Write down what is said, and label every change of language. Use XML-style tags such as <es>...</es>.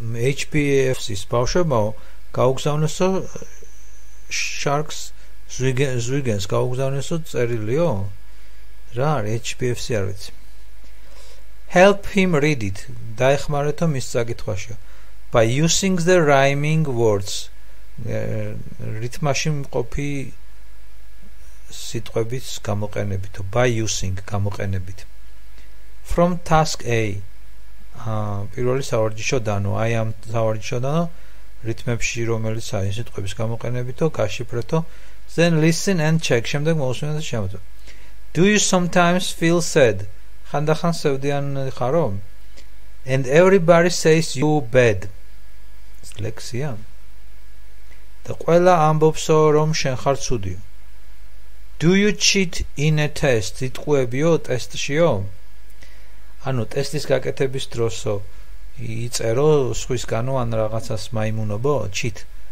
<ka>HBFC-ს ბავშვებო გაუგზავნესო Sharks ზვიგენს გაუგზავნესო წერილიო? რა არის HBFC არ ვიცი.</ka> <en>Help him read it.</en> <ka>დაეხმარეთო მის საკითხვაში.</ka> <en>By using the rhyming words.</en> <ka>რითმაში მყოფი სიტყვების გამოყენებით.</ka> <en>By using გამოყენებით. From task A.</en> <ka>პირველი სავარჯიშო დანო. I am სავარჯიშო დანო. რითმებში რომელიც არის სიტყვების გამოყენებითო გაშიფრეთო.</ka> <en>Then listen and check.</en> <ka>შემდეგ მოусმინეთ და შემოწმეთ.</ka> <en>Do you sometimes feel sad?</en> <ka>ხანდახან სევდიანი ხარო?</ka> <en>And everybody says you bad.</en> <ka>ლექსია. და ყველა ამბობსო რომ შენ ხარ ცუდი.</ka> <en>Do you cheat in a test?</en> <ka>იტყუებიო ტესტშიო? ანუ ტესტის გაკეთების დროსო იწერო სხვისგანო ან რაღაცას მაიმუნობო? Cheat.</ka>